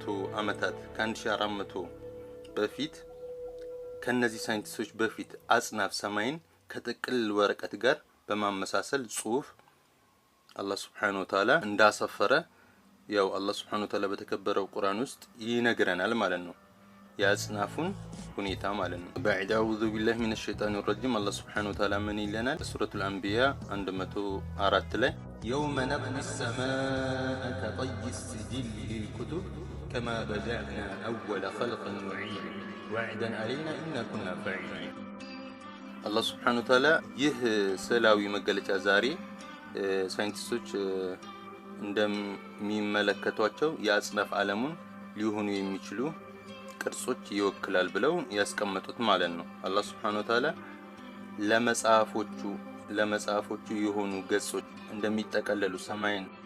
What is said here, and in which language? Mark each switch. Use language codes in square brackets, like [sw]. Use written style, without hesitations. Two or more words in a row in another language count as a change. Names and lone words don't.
[am] ዓመታት ከ1400 በፊት ከነዚህ ሳይንቲስቶች በፊት አጽናፍ ሰማይን ከጥቅል ወረቀት ጋር በማመሳሰል ጽሑፍ አላህ [ar] سبحانه وتعالى [am] እንዳሰፈረ ያው አላህ Subhanahu Wa Ta'ala በተከበረው ቁርአን ውስጥ ይነግረናል ማለት ነው። ያጽናፉን ሁኔታ ማለት ነው። [ar] بعد أعوذ بالله من الشيطان الرجيم الله سبحانه وتعالى من [am] ይለናል ሱረቱ [ar] الأنبياء 104 ላይ يوم نطوي السماء كطي السجل للكتب كما بدأنا أول خلق نعيد وعدا علينا إنا كنا فاعلين الله سبحانه وتعالى [am] ይህ ስዕላዊ መገለጫ ዛሬ ሳይንቲስቶች እንደሚመለከቷቸው የአጽናፍ ዓለሙን ሊሆኑ የሚችሉ ቅርጾች ይወክላል ብለው ያስቀመጡት ማለት ነው። አላህ [ar] سبحانه وتعالى [am] ለመጽሐፎቹ የሆኑ ገጾች እንደሚጠቀለሉ ሰማይን